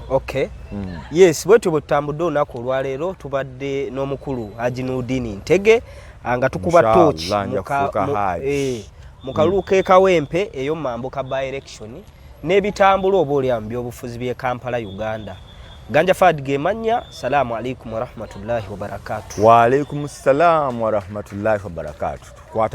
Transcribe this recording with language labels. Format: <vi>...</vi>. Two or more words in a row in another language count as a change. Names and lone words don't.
<lg>Yes, bwetyo bwe tutambudde olunaku olwaleero tubadde n'omukulu Haji Nudini Ntege nga tukuba torch mu kalulu k'e Kawempe ey'omu Mambuka</lg> <en>by election</en> <lg>n'ebitambula oba olya mu byobufuzi by'e Kampala Uganda. Ganja Fadi ge mannya.</lg> <ar>السلام عليكم ورحمة الله وبركاته. وعليكم السلام ورحمة الله وبركاته.</ar>